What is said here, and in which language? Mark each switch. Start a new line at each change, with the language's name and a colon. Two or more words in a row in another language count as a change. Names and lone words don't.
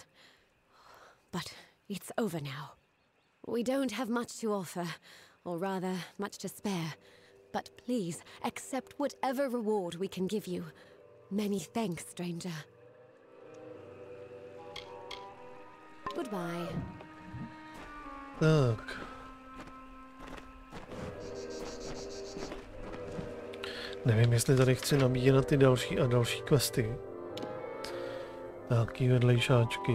English: But it's over now. We don't have much to offer, or rather, much to spare. But please, accept whatever reward we can give you. Many thanks, stranger. Goodbye.
Czech: Tak. Nevím, jestli tady chci nabíjet ty další a další questy. Nějaký vedlejšáčky.